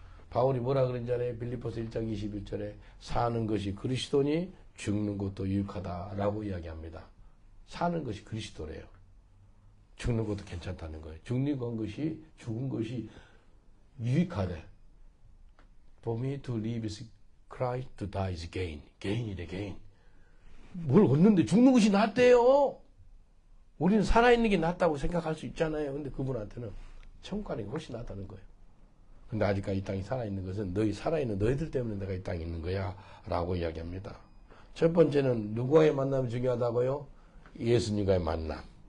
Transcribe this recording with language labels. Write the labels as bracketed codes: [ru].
[ko] 바울이 뭐라 그런지 알아요? 빌립보서 1장 21절에 사는 것이 그리스도니 죽는 것도 유익하다라고 이야기합니다. 사는 것이 그리스도래요. 죽는 것도 괜찮다는 거예요. 죽는 것이 죽은 것이 유익하대. [en] For me to live is Christ, to die is gain. gain이래 gain. [ko] 뭘 얻는데 죽는 것이 낫대요. 우리는 살아있는 게 낫다고 생각할 수 있잖아요. 근데 그분한테는 천국 가는 게 훨씬 낫다는 거예요. 근데 아직까지 이 땅이 살아있는 것은 살아있는 너희들 때문에 내가 이 땅에 있는 거야. 라고 이야기합니다. 첫 번째는 누구와의 만남이 중요하다고요? 예수님과의 만남.